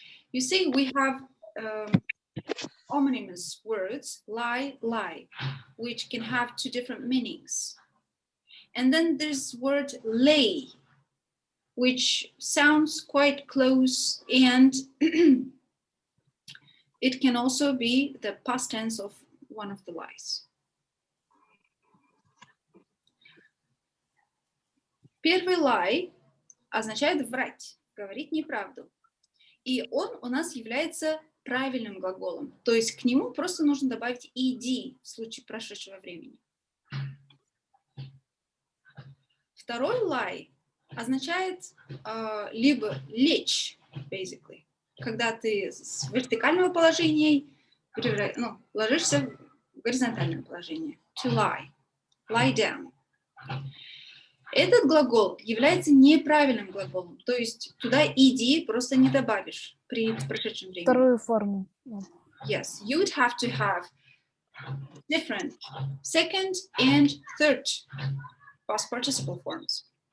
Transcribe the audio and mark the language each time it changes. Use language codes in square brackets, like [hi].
[en] You see, we have homonymous words, lie, lie, which can have two different meanings. And then there's word lay, which sounds quite close, and it can also be the past tense of one of the lies. [ru] Первый lie означает врать, говорить неправду. И он у нас является правильным глаголом. То есть к нему просто нужно добавить ed в случае прошедшего времени. Второй lie означает либо лечь, basically, когда ты с вертикального положения ложишься в горизонтальное положение. [en] To lie. Lie down. [ru] Этот глагол является неправильным глаголом, то есть туда ed просто не добавишь при прошедшем времени. Вторую форму. [en] Yes, you would have to have different second and third past participle forms.